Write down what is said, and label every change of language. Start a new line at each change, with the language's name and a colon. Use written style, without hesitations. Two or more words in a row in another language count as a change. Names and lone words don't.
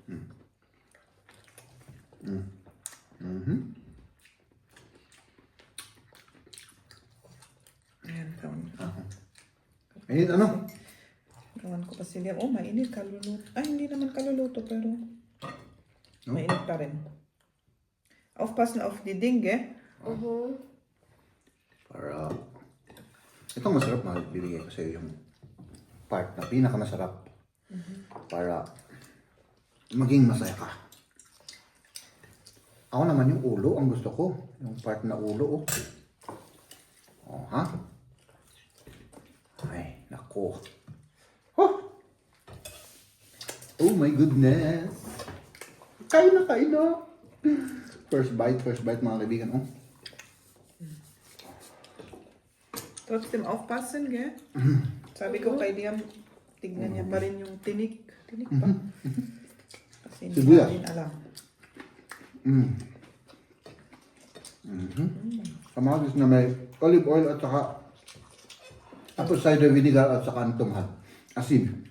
Filipino: Ayan, kawan. Mainit ano? Kawan ko pa si Liam. Oh, mainit, kaluluto. Ay, hindi naman kaluluto, pero mainit pa rin.
German: Aufpassen auf die Dinge.
Filipino: Para... Itong masarap mahal. Bibigay ko sa iyo yung part na pinakamasarap. Para maging masaya ka. Ako naman yung ulo ang gusto ko. Yung part na ulo. Oh, ha? Ay, nako. Oh!
English: Oh my goodness!
Filipino: Kain na, kain na!
English: First bite
Filipino: mga kaibigan. Oh.
German: Trotzdem aufpassen, gell?
Filipino: Sabi ko kay Liam, tignan niya pa rin yung tinik. Tinik pa. Kasi hindi Sibuyas. natin alam. Kamatis na may
English: olive oil
Filipino: at saka
English: apple cider vinegar
Filipino: at saka itong asin.